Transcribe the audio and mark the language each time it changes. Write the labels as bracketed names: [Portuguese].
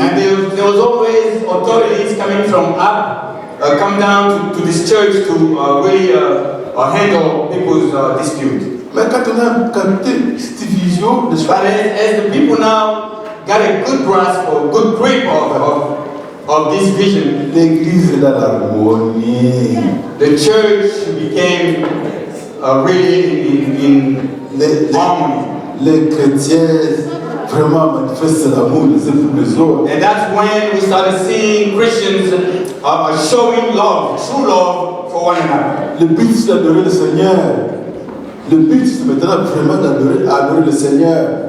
[English] And there was always authorities coming from up, come down to this church to really handle people's dispute. [French] Mais quand on a capté cette vision, [English] But as the people now got a good grasp or good grip of this vision, [French] l'église est dans l'harmonie. [English] the church became really in harmony. [French] Les chrétiens vraiment manifestent l'amour les uns pour les autres. [English] And that's when we started seeing Christians showing love, true love for one another. [French] Le but c'est d'adorer le Seigneur. Le but c'est maintenant vraiment d'adorer le Seigneur.